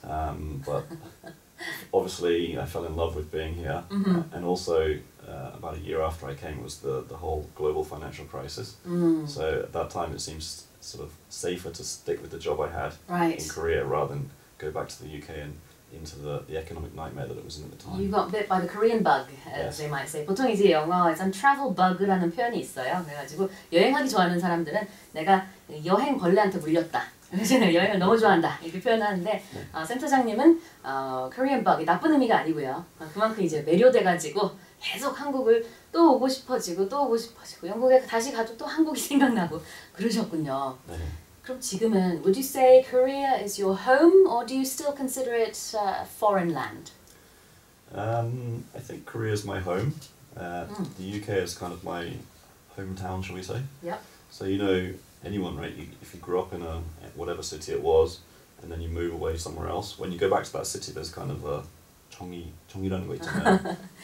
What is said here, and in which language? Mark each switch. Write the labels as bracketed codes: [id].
[en] But obviously I fell in love with being here, and also about a year after I came was the whole global financial crisis. So at that time it seems sort of safer to stick with the job I had in Korea rather than go back to the UK and into the economic nightmare that it was in at the time. You got bit by the Korean bug, as they might say. [ko] 보통 이제 영어에선 travel bug라는 표현이 있어요. 그래가지고 여행하기 좋아하는 사람들은 내가 여행 벌레한테 물렸다. 그래서 여행을 너무 좋아한다 이렇게 표현하는데 센터장님은 Korean bug 나쁜 의미가 아니고요. 그만큼 이제 매료돼가지고 계속 한국을 또 오고 싶어지고 또 오고 싶어지고 영국에 다시 가도 또 한국이 생각나고 그러셨군요. 네. 그럼 지금은 [en] would you say Korea is your home or do you still consider it foreign land? I think Korea is my home. The UK is kind of my hometown, shall we say? Yep. So you know anyone, right? If you grew up in whatever city it was, and then you move away somewhere else, when you go back to that city, there's kind of a [ko] 정이라는 거 있잖아요.